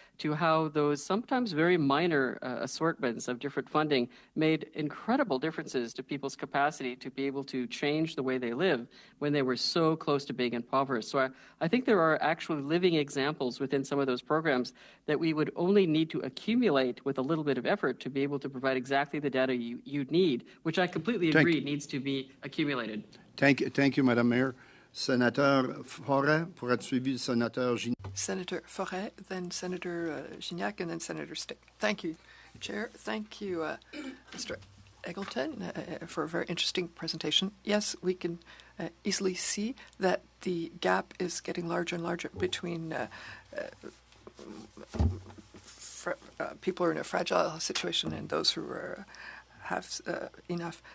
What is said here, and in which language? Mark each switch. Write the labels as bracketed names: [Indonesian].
[English] to how those sometimes very minor assortments of different funding made incredible differences to people's capacity to be able to change the way they live when they were so close to being impoverished. So I think there are actually living examples within some of those programs that we would only need to accumulate with a little bit of effort to be able to provide exactly the data you need, which I completely agree needs to be accumulated. Thank you, Madam Mayor. [French] Sénateur Forêt, pour être suivi du sénateur Gignac. [English] Senator Forêt, then Senator Gignac, and then Senator Stick. Thank you, Chair. Thank you, Mr. Eggleton, for a very interesting presentation. Yes, we can easily see that the gap is getting larger and larger between people who are in a fragile situation and those who are have enough.